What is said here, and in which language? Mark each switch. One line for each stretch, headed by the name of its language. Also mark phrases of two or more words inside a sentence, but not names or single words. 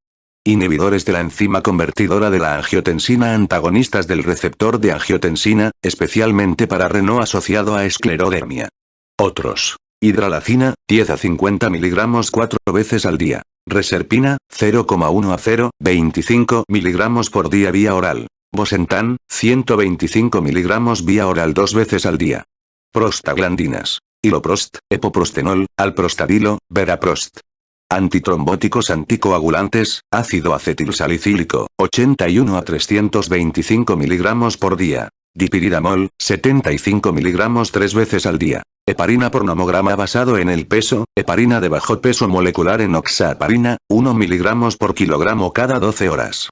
Spanish: Inhibidores de la enzima convertidora de la angiotensina, antagonistas del receptor de angiotensina, especialmente para Raynaud asociado a esclerodermia. Otros. Hidralacina, 10 a 50 mg 4 veces al día. Reserpina, 0,1 a 0,25 mg por día vía oral. Bosentan, 125 mg vía oral 2 veces al día. Prostaglandinas. Iloprost, epoprostenol, alprostadilo, veraprost. Antitrombóticos anticoagulantes, ácido acetilsalicílico, 81 a 325 mg por día. Dipiridamol, 75 mg 3 veces al día. Heparina por nomograma basado en el peso, heparina de bajo peso molecular enoxaparina, 1 mg por kilogramo cada 12 horas.